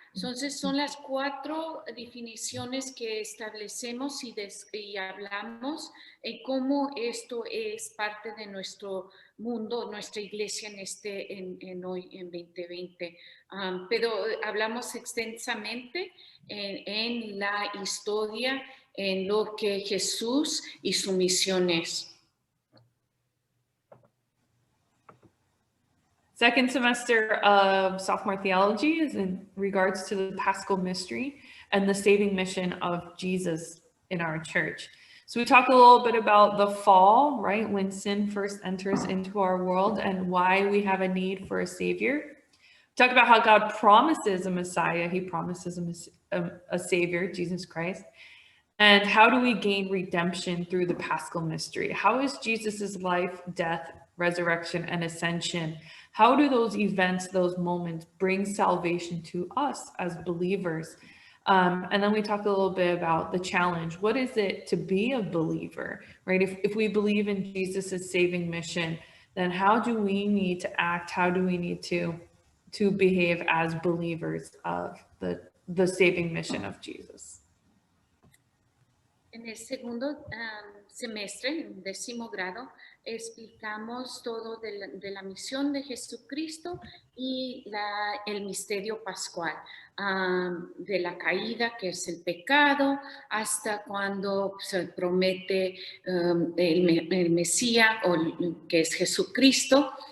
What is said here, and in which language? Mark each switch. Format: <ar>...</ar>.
<es>Entonces son las 4 definiciones que establecemos y hablamos en cómo esto es parte de nuestro mundo, nuestra iglesia en hoy, en 2020. Pero hablamos extensamente en la historia, en lo que Jesús y su misión es.</es> <en>Second semester of sophomore theology is in regards to the Paschal mystery and the saving mission of Jesus in our church. So we talk a little bit about the fall, right? When sin first enters into our world and why we have a need for a savior. Talk about how God promises a Messiah. He promises a savior, Jesus Christ. And how do we gain redemption through the Paschal mystery? How is Jesus's life, death, resurrection, and ascension? How do those events, those moments bring salvation to us as believers? And then we talk a little bit about the challenge. What is it to be a believer, right? If we believe in Jesus's saving mission, then how do we need to act? How do we need to behave as believers of the saving mission of Jesus?</en> <es>En el segundo semestre, en 10º grado, explicamos todo de la misión de Jesucristo y el misterio pascual, de la caída, que es el pecado, hasta cuando se promete el Mesías, que es Jesucristo.</es>